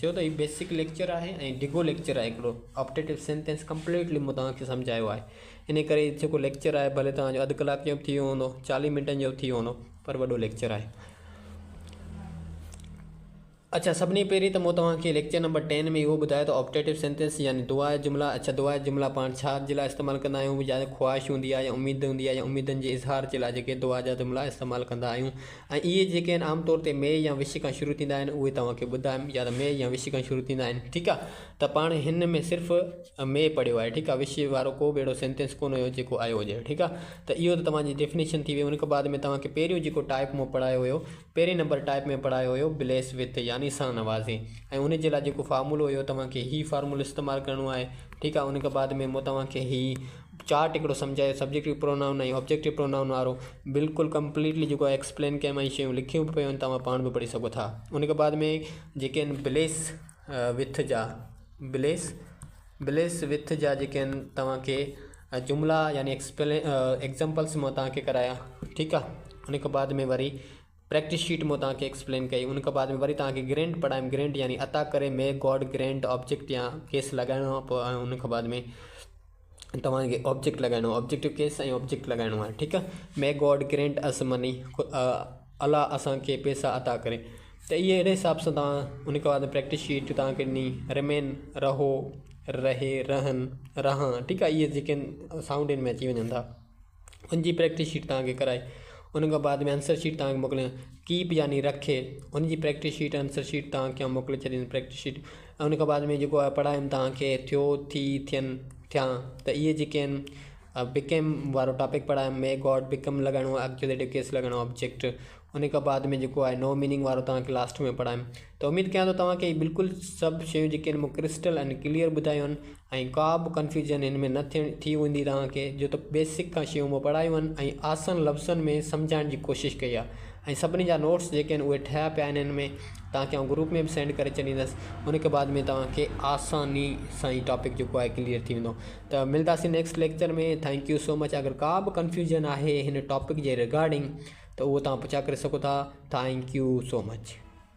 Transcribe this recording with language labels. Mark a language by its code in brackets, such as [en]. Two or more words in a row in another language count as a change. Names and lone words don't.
[sd] चयो त हीउ [en] basic lecture [sd] आहे ऐं डिगो लेक्चर आहे हिकिड़ो, [en] optative sentence completely [sd] मूं तव्हांखे सम्झायो आहे। इन करे जेको लेक्चर आहे भले तव्हांजो अधु कलाक जो बि थी वियो हूंदो, 40 मिंटनि जो बि थी वियो हूंदो, पर वॾो लेक्चर आहे। अच्छा सभिनी पहिरीं त मूं तव्हांखे [en] lecture number 10 [sd] में इहो ॿुधायो त [en] optative sentence [sd] यानी दुआ जुमला। अच्छा दुआ जुमला पाण छा जे लाइ इस्तेमालु कंदा आहियूं, या ख़्वाहिश हूंदी आहे या उमेद हूंदी आहे या उमेदनि जे इज़हार जे लाइ जेके दुआ जा जुमला इस्तेमालु कंदा आहियूं। ऐं इहे जेके आहिनि आमतौर ते मे या विश खां शुरू थींदा आहिनि, उहे तव्हांखे ॿुधायमि, या त मे या विश खां शुरू थींदा आहिनि। ठीकु आहे, त पाण हिन में सिर्फ़ु मे पढ़ियो आहे। ठीकु आहे, विश वारो को बि अहिड़ो सेंटेंस कोन हुयो जेको आयो हुजे। ठीकु आहे, त इहो त तव्हांजी डेफिनेशन थी वई। उन खां बाद में तव्हांखे पहिरियों जेको टाइप मूं पढ़ायो हुयो, पहिरें नंबर टाइप में पढ़ायो हुयो [en] bless with [sd] यानी सां नवाज़े। ऐं उन जे लाइ जेको फार्मूलो हुयो तव्हांखे ही फार्मूलो इस्तेमालु करिणो आहे। ठीकु आहे, उन खां बाद में मूं तव्हांखे ही चार्ट हिकिड़ो सम्झायो [en] subjective pronoun [sd] ऐं [en] objective pronoun [sd] वारो, बिल्कुलु कंप्लीटली जेको आहे एक्सप्लेन कयमि ऐं शयूं लिखियूं बि पियूं आहिनि, तव्हां पाण बि पढ़ी सघो था। उन खां बाद में जेके आहिनि [en] bless with [sd] जा जेके आहिनि तव्हांखे जुमला यानी एग्ज़ाम्पल्स मां तव्हांखे कराया। ठीकु आहे, उन खां बाद में वरी [en] practice sheet [sd] में तव्हांखे एक्सप्लेन कई। उन खां बाद में वरी तव्हांखे ग्रेंट पढ़ायमि। ग्रेंट यानी अता करे [en] may God grant object [sd] या केस लॻाइणो आहे, पोइ उन खां बाद में तव्हांखे ऑब्जेक्ट लॻाइणो आहे, [en] objective case [sd] ऐं ऑब्जेक्ट लॻाइणो आहे। ठीकु आहे, [en] may God grant us money, [sd] अलाह असांखे पैसा अता करे। त इहे अहिड़े हिसाब सां तव्हां उन खां बाद [en] practice sheet [sd] तव्हांखे ॾिनी। रिमेन, रहो, रहे, रहन, रहां। ठीकु आहे, इहे जेके साउंड में अची वञनि था, उनजी [en] practice sheet [sd] तव्हांखे कराए। उन खां बाद में [en] answer sheet [sd] तव्हांखे मोकिलियो, कीप यानी रखे, उनजी [en] practice sheet answer sheet [sd] तव्हांखे मोकिले छॾींदी [en] practice sheet. [sd] ऐं उन खां बाद में जेको आहे पढ़ायमि तव्हांखे थियो, थी, थियनि, थियां। त इहे जेके आहिनि बिकेम वारो टॉपिक पढ़ायमि। [en] may God become [sd] लॻाइणो आहे, [en] accusative case [sd] लॻाइणो आहे, ऑब्जेक्ट। उन खां बाद में जेको आहे [en] no meaning [sd] वारो तव्हांखे लास्ट में पढ़ायमि। त उमेदु कयां थो तव्हांखे बिल्कुलु सभु शयूं जेके आहिनि मूं [en] crystal and clear [sd] ॿुधायूं आहिनि, ऐं का बि कंफ्यूजन हिन में न थी हूंदी तव्हांखे, जो त बेसिक खां शयूं मूं पढ़ायूं आहिनि ऐं आसान लफ़्ज़नि में सम्झाइण जी कोशिशि कई आहे। ऐं सभिनी जा नोट्स जेके आहिनि उहे ठहिया पिया आहिनि। हिन में तव्हांखे आउं ग्रुप में बि सेंड करे छॾींदुसि। उन खां बाद में तव्हांखे आसानी सां ई टॉपिक जेको आहे क्लियर थी वेंदो। त मिलंदासीं [en] next lecture [sd] में। [en] thank you so much. [sd] अगरि का बि कंफ्यूजन आहे हिन टॉपिक जे रिगार्डिंग त उहो तव्हां पुछा करे सघो था। [en] thank you so much.